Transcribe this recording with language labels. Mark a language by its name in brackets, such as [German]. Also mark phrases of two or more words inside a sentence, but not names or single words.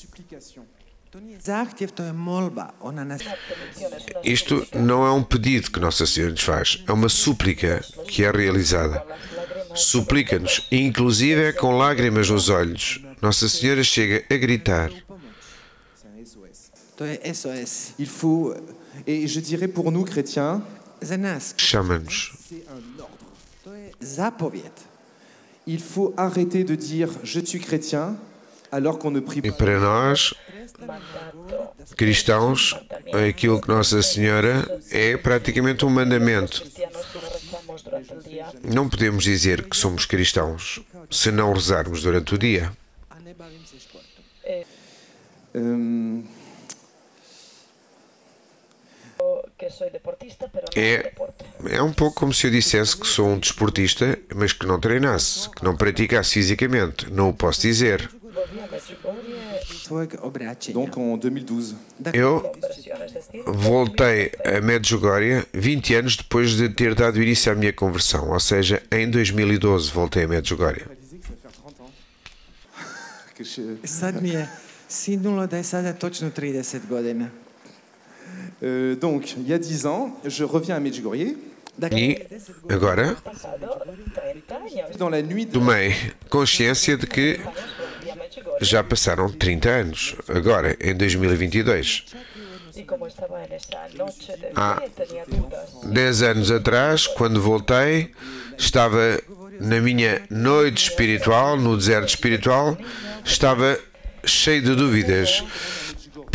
[Portuguese] Isto não é um pedido que Nossa Senhora nos faz, é uma súplica que é realizada. Suplica-nos, inclusive com lágrimas nos olhos. Nossa Senhora chega a gritar. [French] Il faut, et je dirais pour nous chrétiens, [Portuguese] Chama-nos. [French] Il faut arrêter de dire je suis chrétien alors qu'on ne prie [Portuguese] E [French] pas. [Portuguese] para nós, cristãos, aquilo que Nossa Senhora é praticamente um mandamento. Não podemos dizer que somos cristãos se não rezarmos durante o dia. É um pouco como se eu dissesse que sou um desportista, mas que não treinasse, que não praticasse fisicamente. Não o posso dizer. [French] Donc en 2012. [Portuguese] Eu voltei a Medjugorje 20 anos depois de ter dado início à minha conversão, ou seja, em 2012 voltei a Medjugorje. [Croatian] Sad mi je sinulo da je sada točno 30 godina. [French] Donc, il y a 10 ans, je reviens à Medjugorje. [Portuguese] E agora [French] Dans la nuit de... [Portuguese] tomei consciência de que já passaram 30 anos, agora, em 2022. Há 10 anos atrás, quando voltei, estava na minha noite espiritual, no deserto espiritual, estava cheio de dúvidas.